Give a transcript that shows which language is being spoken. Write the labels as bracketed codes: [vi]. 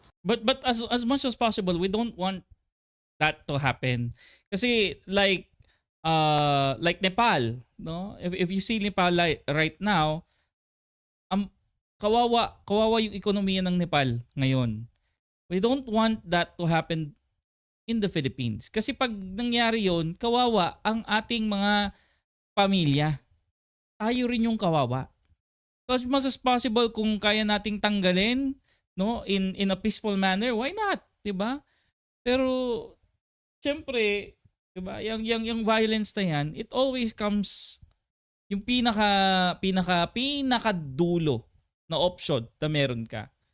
[en] But as much as possible, we don't want that to happen. [tl] Kasi like Nepal, no? [en] If you see Nepal right now, [tl] kawawa yung ekonomiya ng Nepal ngayon. [en] We don't want that to happen in the Philippines. [tl] Kasi pag nangyari yon, kawawa ang ating mga pamilya. Tayo rin yung kawawa. [en] So as much as possible, [tl] kung kaya nating tanggalin, [en] no, in a peaceful manner, why not? [tl] 'Di ba? Pero syempre, 'di ba? Yung violence na yan, [en] it always comes [tl] yung pinaka dulo na option na meron ka.